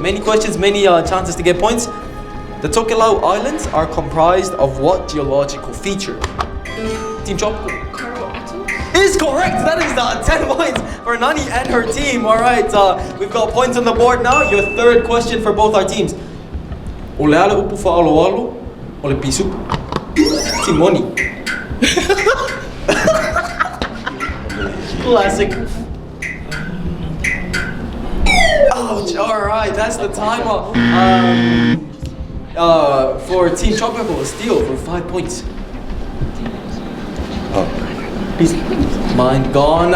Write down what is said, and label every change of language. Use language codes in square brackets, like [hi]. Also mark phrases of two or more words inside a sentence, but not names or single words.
[en] Many questions, many chances to get points. The Tokelau Islands are comprised of what geological feature? Team Tropikal. Coral Atoll. Is correct. That is 10 points for Nani and her team. Alright, we've got points on the board now. Your third question for both our teams. [sm] Ole ala upu fa'aloalo, ole pisu. [en] Team Moni. Classic. Ouch, alright, that's the timer. For Team Tropikal, steal for 5 points. Mind gone.